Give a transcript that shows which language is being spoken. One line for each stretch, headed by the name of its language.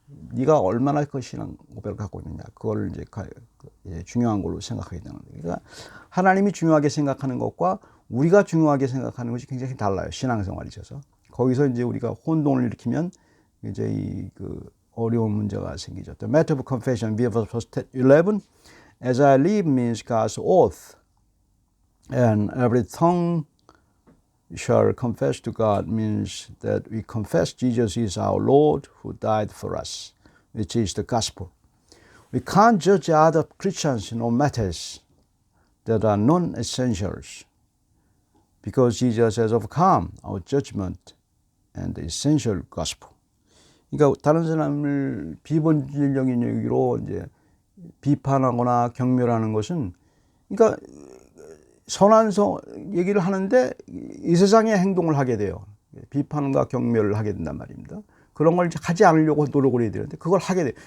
Korean: 네가 얼마나 그 신앙 고백을 갖고 있느냐, 그걸 이제 중요한 걸로 생각하게 되는 거예요. 그러니까 하나님이 중요하게 생각하는 것과 우리가 중요하게 생각하는 것이 굉장히 달라요. 신앙생활에 있어서. 거기서 이제 우리가 혼동을 일으키면 이제 그 어려운 문제가 생기죠.
English: The matter of confession, verse 11, as I live means God's oath, and every tongue shall confess to God means that we confess Jesus is our Lord who died for us, which is the gospel. We can't judge other Christians on matters that are non-essentials because Jesus has overcome our judgment and the essential gospel.
Korean: 그러니까 다른 사람을 비본질적인 얘기로 이제 비판하거나 경멸하는 것은 그러니까 선한 얘기를 하는데 이 세상의 행동을 하게 돼요. 비판과 경멸을 하게 된단 말입니다. 그런 걸 하지 않으려고 노력을 해야 되는데 그걸 하게 돼요.